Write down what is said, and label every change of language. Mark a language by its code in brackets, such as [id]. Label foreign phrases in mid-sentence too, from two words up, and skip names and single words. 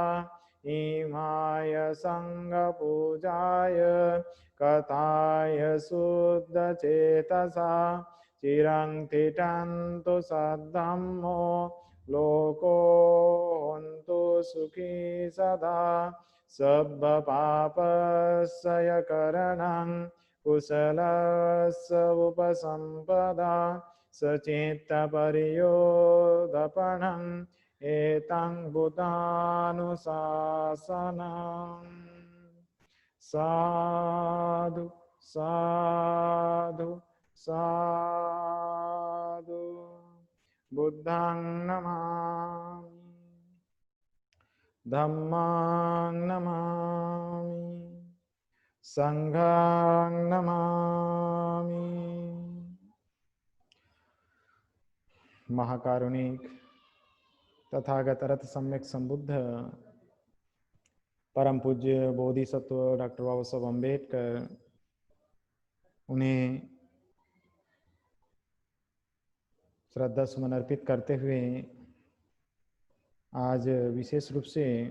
[pi] इमाय संඝपूजाय कथाय शुद्धचेतसा चिरं तिष्ठन्तु सद्धम्मो लोको होन्तु सुखी सदा। सब्बपापस्सयकरणं कुशलस्य उपसम्पदा सचित्तपर्योदपणम् एतं बुधानुशासनम्। साधु साधु साधु। बुद्धं नमामि धम्मं नमामि संघं नमामि। [hi] महाकारुणिक तथागत रथ सम्यक संबुद्ध परम पूज्य बोधिसत्व डॉक्टर बाबा साहब अम्बेडकर, उन्हें श्रद्धा सुमन अर्पित करते हुए आज विशेष रूप से